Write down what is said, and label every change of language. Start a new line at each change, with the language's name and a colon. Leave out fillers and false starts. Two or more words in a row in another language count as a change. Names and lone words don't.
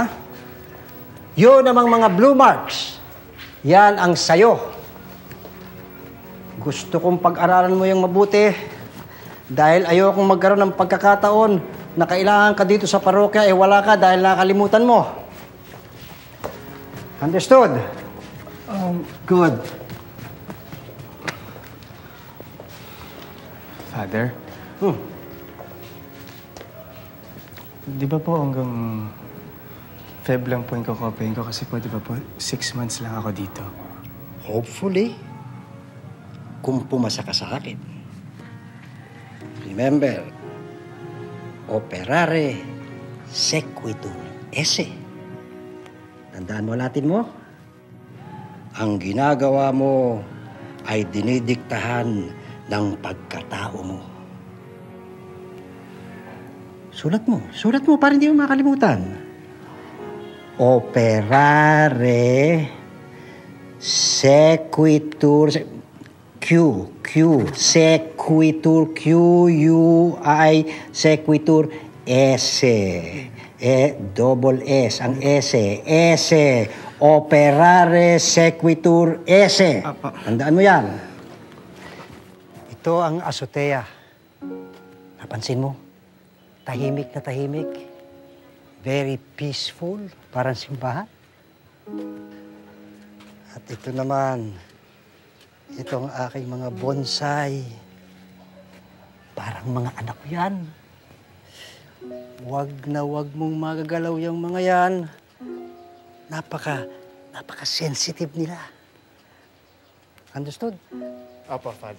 Filipino: Yun namang mga blue marks. Yan ang sayo. Gusto kong pag-aralan mo yung mabuti dahil ayokong magkaroon ng pagkakataon na kailangan ka dito sa parokya wala ka dahil nakalimutan mo.
English: Understood? Good. Father?
Filipino: Di ba po hanggang Feb lang po yung kukopihin ko kasi po, di ba po, 6 months lang ako dito. Hopefully, kung pumasa ka sa akin.
Latin: Remember, operare sequitur esse.
Filipino: Tandaan mo Latin mo? Ang ginagawa mo ay dinidiktahan ng pagkatao mo. Sulat mo para hindi mo makalimutan.
Latin: Operare sequitur sequitur sequitur esse.
English: Double S,
Filipino: ang esse.
Latin: Operare sequitur esse.
Filipino: Tandaan mo yan. Ito ang azotea. Napansin mo? Tahimik na tahimik.
English: Very peaceful.
Filipino: Parang simbahan. At ito naman, itong aking mga bonsai. Parang mga anak ko yan. Wag na wag mong magagalaw yung mga yan. Napaka-sensitive nila.
English: Understood?
Filipino: Opo, Father.